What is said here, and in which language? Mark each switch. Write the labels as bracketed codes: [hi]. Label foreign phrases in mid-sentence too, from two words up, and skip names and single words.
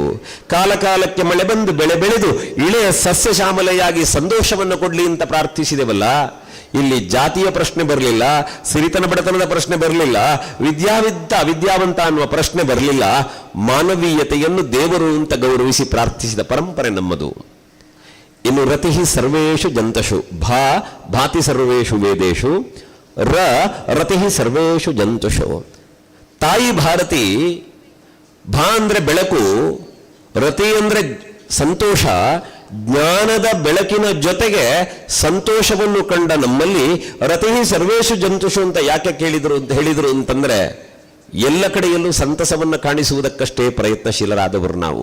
[kn] ಕಾಲ ಕಾಲಕ್ಕೆ ಮಳೆ ಬಂದು ಬೆಳೆ ಬೆಳೆದು ಇಳೆಯ ಸಸ್ಯ ಶ್ಯಾಮಲೆಯಾಗಿ ಸಂತೋಷವನ್ನು ಕೊಡ್ಲಿ ಅಂತ ಪ್ರಾರ್ಥಿಸಿದೆವಲ್ಲ. ಇಲ್ಲಿ ಜಾತಿಯ ಪ್ರಶ್ನೆ ಬರಲಿಲ್ಲ, ಸಿರಿತನ ಬಡತನದ ಪ್ರಶ್ನೆ ಬರಲಿಲ್ಲ, ಅವಿದ್ಯಾವಂತ ಅನ್ನುವ ಪ್ರಶ್ನೆ ಬರಲಿಲ್ಲ. ಮಾನವೀಯತೆಯನ್ನು ದೇವರು ಅಂತ ಗೌರವಿಸಿ ಪ್ರಾರ್ಥಿಸಿದ ಪರಂಪರೆ ನಮ್ಮದು. [sa] ಇನ್ನು ರತಿಹಿ ಸರ್ವೇಷು ಜಂತಷು, ಭಾತಿ ಸರ್ವೇಷು ವೇದೇಶು, ರತಿಹಿ ಸರ್ವೇಷು ಜಂತುಷು. [kn] ತಾಯಿ ಭಾರತಿ, ಭಾ ಅಂದ್ರೆ ಬೆಳಕು, ರತಿ ಅಂದ್ರೆ ಸಂತೋಷ. ಜ್ಞಾನದ ಬೆಳಕಿನ ಜೊತೆಗೆ ಸಂತೋಷವನ್ನು ಕಂಡ ನಮ್ಮಲ್ಲಿ [sa] ರತಿಹಿ ಸರ್ವೇಷು ಜಂತುಷು [kn] ಅಂತ ಯಾಕೆ ಹೇಳಿದ್ರು ಅಂತಂದ್ರೆ, ಎಲ್ಲ ಕಡೆಯಲ್ಲೂ ಸಂತಸವನ್ನು ಕಾಣಿಸುವುದಕ್ಕಷ್ಟೇ ಪ್ರಯತ್ನಶೀಲರಾದವರು ನಾವು.